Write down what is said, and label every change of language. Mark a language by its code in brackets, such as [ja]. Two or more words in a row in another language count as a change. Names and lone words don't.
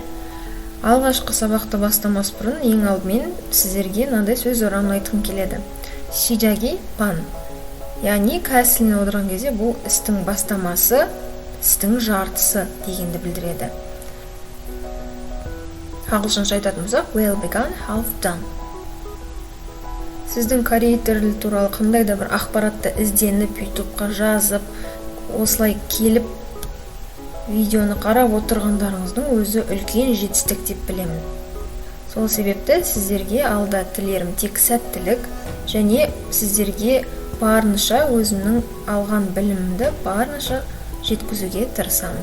[kk] Алғашқы сабақты бастамас бұрын ең алдымен сіздерге мынандай сөз орамын айтқым келеді. [ko] 시작이 반. [kk] Яғни кәсіліне отырған кезде бұл істің бастамасы, істің жартысы дегенді білдіреді. Ағылшынша айтатын болсақ, [en] well begun, half done. [kk] Сіздің корей тілі туралы қандай да бір ақпаратты ізденіп, ютубқа жазып, осылай келіп видеоны қарап отырғандарыңыздың өзі үлкен жетістік деп білемін. Сол себепті сіздерге алда тілерім тек сәттілік және сіздерге барынша өзімнің алған білімімді барынша жеткізуге тырысамын.